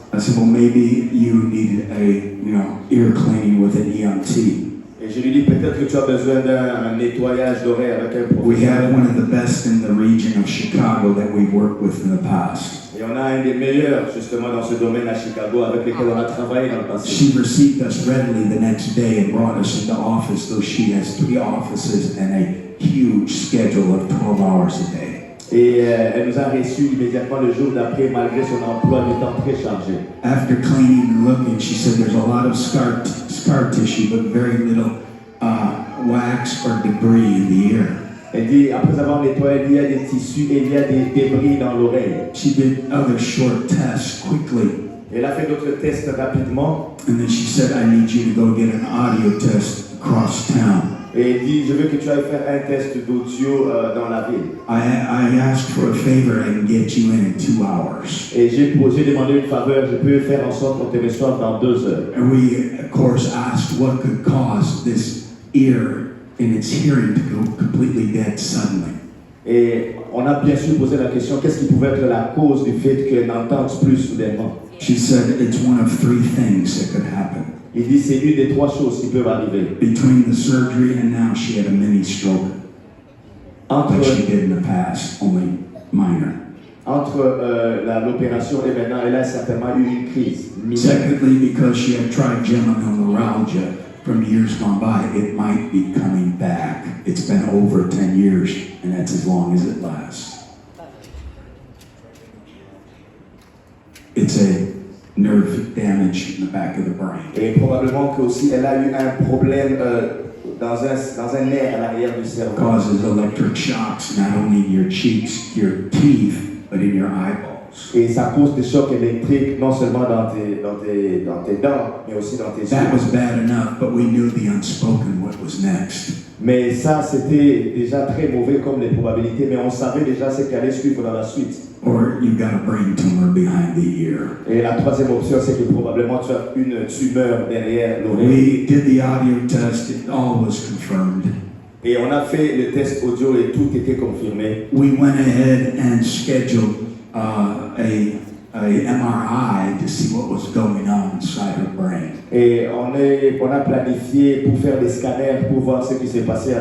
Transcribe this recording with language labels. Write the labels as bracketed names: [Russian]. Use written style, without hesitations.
[English] I said, "Well, maybe you need ear cleaning with an EMT." [French] Et je lui dis peut-être que tu as besoin d'un nettoyage d'oreille avec un [English] We have [French] professionnel. [English] one of the best in the region of Chicago that we've worked with in the past. [French] Et on a un des meilleurs justement dans ce domaine à Chicago avec lesquels on a travaillé dans le passé. [English] She received us readily the next day and brought us into office, though she has 3 offices and a huge schedule of 12 hours a day. [French] Et elle nous a reçus immédiatement le jour d'après, malgré son emploi du temps très chargé. [English] After cleaning and looking, she said there's a lot of scar tissue, but very little wax or debris in the ear. [French] Elle dit, après avoir nettoyé, il y a des tissus et il y a des débris dans l'oreille. [English] She did other short tests quickly, [French] Elle a fait d'autres tests rapidement. [English] and then she said, "I need you to go get an audio test across town." [French] Et elle dit, je veux que tu ailles faire un test d'audio dans la ville. [English] I asked for a favor and get you in 2 hours. [French] Et j'ai demandé une faveur, je peux faire en sorte qu'on te reçoive dans 2 heures. [English] And we, of course, asked what could cause this ear in its hearing to go completely dead suddenly. [French] Et on a bien sûr posé la question, qu'est-ce qui pouvait être la cause du fait qu'elle n'entende plus soudainement? [English] She said it's one of 3 things that could happen. [French] Il dit, c'est une des 3 choses qui peuvent arriver. [English] Between the surgery and now, she had a mini stroke, [French] Entre, [English] like she did in the past, only minor. [French] entre l'opération et maintenant, elle a certainement eu une crise mineure. [English] Secondly, because she had trigeminal neuralgia from years gone by, it might be coming back. It's been over 10 years, and that's as long as it lasts. It's a nerve damage in the back of the brain. [French] Et probablement qu'aussi, elle a eu un problème dans un nerf à l'arrière du cerveau. [English] Causes electric shocks not only in your cheeks, your teeth, but in your eyeballs. [French] Et ça cause des chocs électriques non seulement dans tes dents, mais aussi dans tes [English] That [French] yeux. [English] was bad enough, but we knew the unspoken what was next. [French] Mais ça, c'était déjà très mauvais comme les probabilités, mais on savait déjà ce qui allait suivre dans la suite. [English] Or you got a brain tumor behind the ear. [French] Et la troisième option, c'est que probablement tu as une tumeur derrière l'oreille. [English] We did the audio test, it all was confirmed. [French] Et on a fait le test audio et tout était confirmé. [English] We went ahead and scheduled a MRI to see what was going on inside her brain. [French] Et on a planifié pour faire des scanners pour voir ce qui s'est passé à